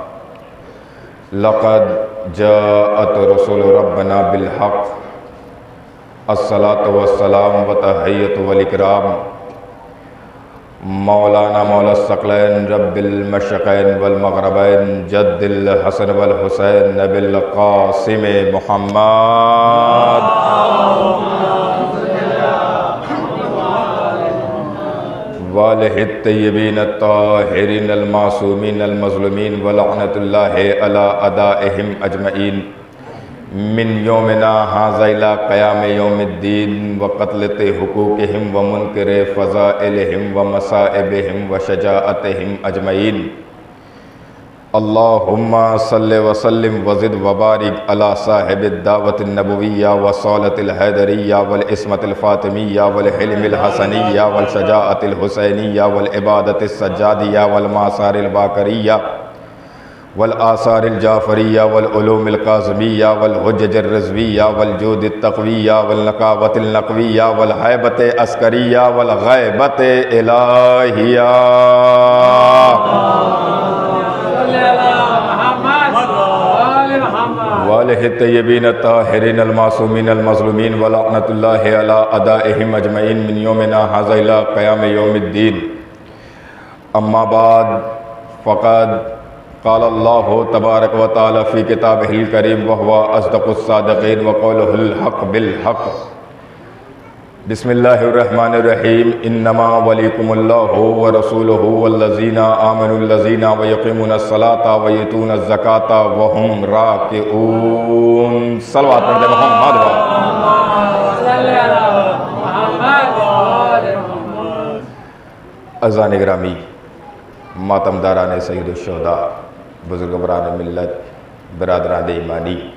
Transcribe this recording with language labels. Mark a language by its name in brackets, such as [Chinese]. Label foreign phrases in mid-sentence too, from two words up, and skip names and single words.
[Arabic] لقد جاءت رسول ربنا بالحق الصلاة والسلام وتحیۃ والاکرام مولانا مولا الثقلین رب المشرقین والمغربین جد الحسن والحسین نبی القاسم محمد والہ الطیبین الطاہرین المعصومین المظلومین ولعنۃ اللہ علی اعدائہم اجمعین من یومنا ھذا الی قیام یوم الدین وقتلۃ حقوقہم ومنکر فضائلہم ومصائبہم وشجاعتہم اجمعین اللہم صلی وسلم وزد وبارک علی صاحب الدعوۃ النبویہ وصولۃ الحیدریہ والعصمۃ الفاطمیہ والحلم الحسنیہ والشجاعۃ الحسینیہ والعبادۃ السجادیہ والمآثار الباقریہ والآثار الجعفریہ والعلوم القاسمیہ والحجج الرضویہ والجود التقویہ والنقاوۃ النقویہ والہیبۃ عسکریہ والغیبۃ الہیہ والہ الطیبین الطاہرین المعصومین المظلومین ولعنۃ اللہ علی اعدائہم اجمعین من یومنا ھذا الی قیام یوم الدین اما بعد فقد قال اللہ تبارک و تعالی فی کتابہ الکریم وہو اصدق الصادقین وقولہ الحق بالحق بسم اللہ الرحمن الرحیم انما ولیکم اللہ ورسولہ والذین آمنوا الذین ویقیمون الصلاۃ ویؤتون الزکاۃ وہم راکعون [Urdu] صلوات پڑھ دے [Arabic] محمد [Urdu] عزیزان گرامی، ماتم داران سید الشہداء، بزرگواران ملت، برادران ایمانی،